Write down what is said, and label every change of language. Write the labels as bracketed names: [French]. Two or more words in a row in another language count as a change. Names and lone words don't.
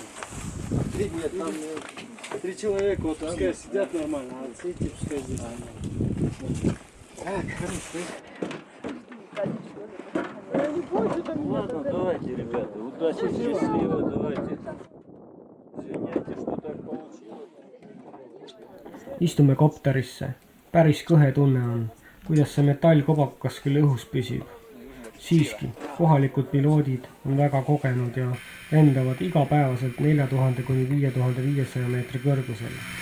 [Russian] 3 человека, вот пускай сидят нормально, а эти пускай здесь. Ладно, давайте, ребята, удачи, счастливо, давайте. Извиняйте, что так получилось. [Estonian] Istume kopterisse. Päris kõhe tunne on, kuidas see metallkobakas küll õhus püsib. Siiski, kohalikud piloodid on väga kogenud ja lendavad igapäevaselt 4000 kuni 5500 meetri kõrgusel.